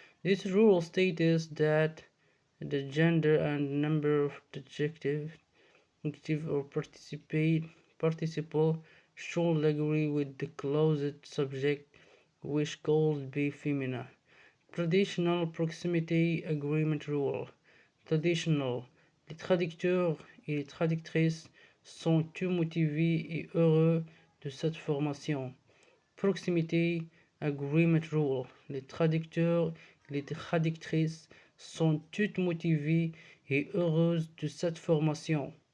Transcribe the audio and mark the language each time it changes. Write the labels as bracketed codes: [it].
[en] This rule states that the gender and number of the adjective or participle should agree with the closed subject, which could be feminine. Traditional proximity agreement rule. Traditional. [fr] Les traducteurs et les traductrices sont tous motivés et heureux de cette formation. [en] Proximity agreement rule. [fr] Les traducteurs et les traductrices sont toutes motivées et heureuses de cette formation.